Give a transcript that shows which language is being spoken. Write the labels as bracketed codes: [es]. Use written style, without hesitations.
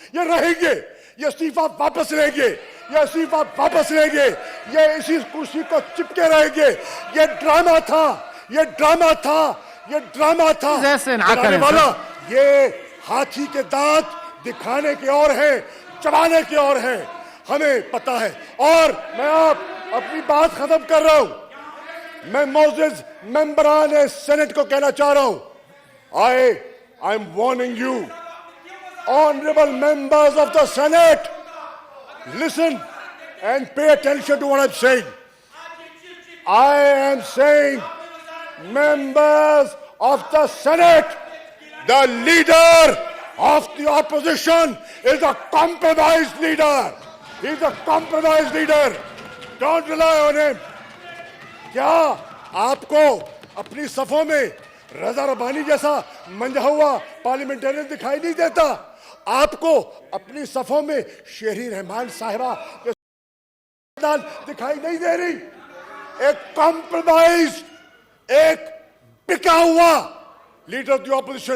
[ur] یہ رہیں گے, یہ استعفیٰ واپس لیں گے, یہ استعفیٰ واپس لیں گے, یہ اسی کرسی کو چپکے رہیں گے. یہ ڈرامہ تھا, یہ ڈرامہ تھا, یہ ڈرامہ تھا. جناب والا, یہ ہاتھی کے دانت دکھانے کے اور ہیں, چبانے کے اور ہیں, ہمیں پتا ہے. اور میں اپنی بات ختم کر رہا ہوں. میں معزز ممبران سینٹ کو کہنا چاہ رہا ہوں, [en] I am warning you, honorable members of the Senate, listen and pay attention to what I'm saying. I am saying, members of the Senate, the leader of the opposition is a compromised leader. He's a compromised leader. Don't rely on him. [ur] کیا آپ کو اپنی صفوں میں رضا ربانی جیسا منجھا ہوا parliamentarian دکھائی نہیں دیتا؟ آپ کو اپنی صفوں میں شہری رحمان صاحبہ دکھائی نہیں دے رہی؟ ایک کمپرومائز, ایک بکا ہوا لیڈر آف دی اپوزیشن.